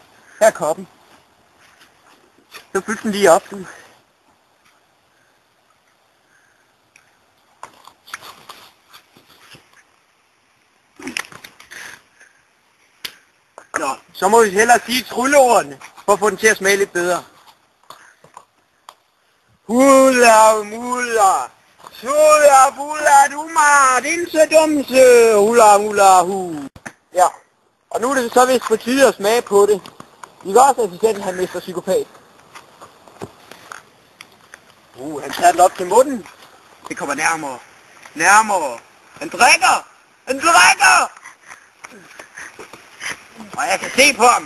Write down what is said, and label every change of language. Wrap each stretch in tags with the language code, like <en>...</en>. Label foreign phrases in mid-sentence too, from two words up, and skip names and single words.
<da>Her er koppen. Så fyld den lige op, du. Nå, så må vi hellere sige trylleordene, for at få den til at smage lidt bedre. Hula mula, sola bula duma, dinse dumse, hula mula hu. Ja, og nu er det så vist på tide at smage på det. I kan også assistenten, han mister Psykopat. Han tager den op til munden. Det kommer nærmere. Han drikker! Og jeg kan se på ham.</da>